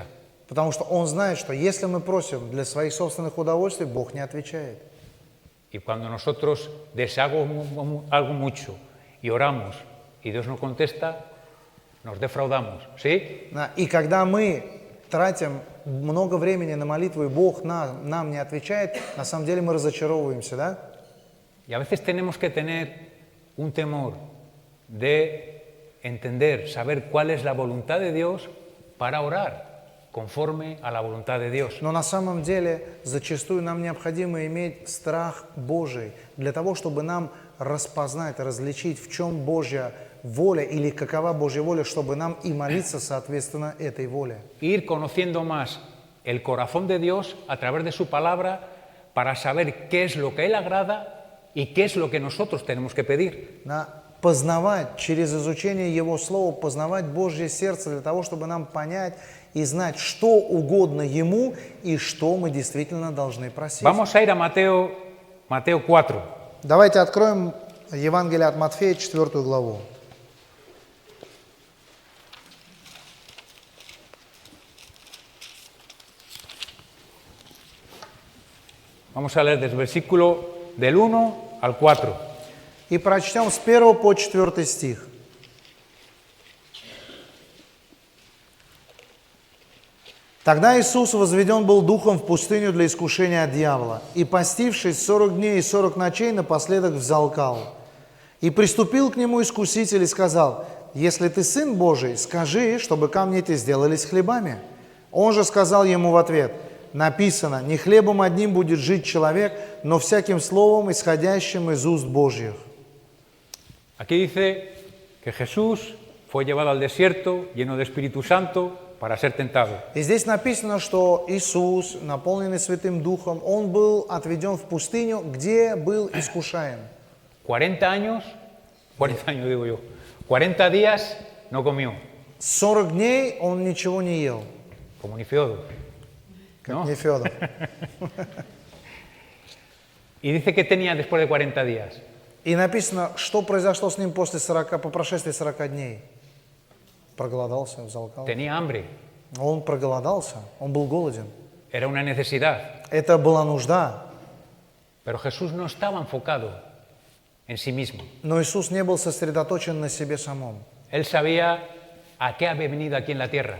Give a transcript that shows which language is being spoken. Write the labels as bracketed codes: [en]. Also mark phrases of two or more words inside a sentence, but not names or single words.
[ru] потому что Он знает, что если мы просим для своих собственных удовольствий, Бог не отвечает. [es] Y cuando nosotros deseamos algo mucho y oramos y Dios no contesta, nos defraudamos, ¿sí? [ru] Да, и когда мы тратим много времени на молитву, и Бог нам не отвечает, на самом деле мы разочаровываемся, да? [es] Y a veces tenemos que tener un temor de entender, saber cuál es la voluntad de Dios para orar conforme a la voluntad de Dios. [ru] Но на самом деле зачастую нам необходимо иметь страх Божий для того, чтобы нам распознать, различить, в чем Божья воля или какова Божья воля, чтобы нам и молиться соответственно этой воле. [es] Ir conociendo más el corazón de Dios a través de su palabra para saber qué es lo que Él agrada y qué es lo que nosotros tenemos que pedir. [ru] Познавать через изучение Его Слова, познавать Божье сердце для того, чтобы нам понять и знать, что угодно Ему и что мы действительно должны просить. [es] Vamos a ir a Mateo 4. [ru] Давайте откроем Евангелие от Матфея, 4 главу. [es] Vamos a leer del versículo del 1 al 4. [ru] И прочтем с 1 по 4 стих. Тогда Иисус возведен был духом в пустыню для искушения от дьявола, и, постившись 40 дней и 40 ночей, напоследок взалкал. И приступил к нему искуситель и сказал: «Если ты Сын Божий, скажи, чтобы камни эти сделались хлебами». Он же сказал ему в ответ: «Написано, не хлебом одним будет жить человек, но всяким словом, исходящим из уст Божьих». [es] Aquí dice que Jesús fue llevado al desierto lleno de Espíritu Santo para ser tentado. [ru] И здесь написано, что Иисус, наполненный Святым Духом, Он был отведен в пустыню, где был искушаем. [es] 40 años digo yo, 40 días no comió, [ru] 40 дней Он ничего не ел, [es] como ni Feodo. [ru] как [es] ¿No? [ru] не Федор. [es] Y dice que tenía después de 40 días. [ru] И написано, что произошло с ним по прошествии 40 дней. Проголодался, взалкал. [es] Tenía hambre, [ru] Он проголодался, он был голоден. [es] era una necesidad. [ru] Это была нужда. [es] Pero Jesús no estaba enfocado en sí mismo. [ru] Но Иисус не был сосредоточен на себе самом. [es] Él sabía a qué había venido aquí en la tierra.